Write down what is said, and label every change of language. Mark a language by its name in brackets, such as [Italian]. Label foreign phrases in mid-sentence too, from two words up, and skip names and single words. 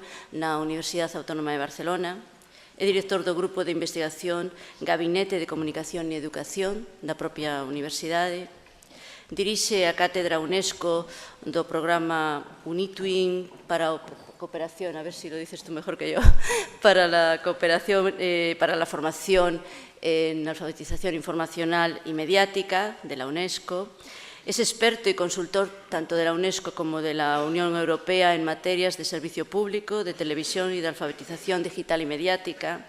[Galician] na Universidade Autónoma de Barcelona, é director do Grupo de Investigación Gabinete de Comunicación e Educación da propia universidade, dirixe a Cátedra UNESCO do programa UNITWIN para a cooperación, [Spanish] a ver si lo dices tú mejor que yo, para la cooperación, para la formación en alfabetización informacional y mediática de la UNESCO. Es experto y consultor tanto de la UNESCO como de la Unión Europea en materias de servicio público, de televisión y de alfabetización digital y mediática.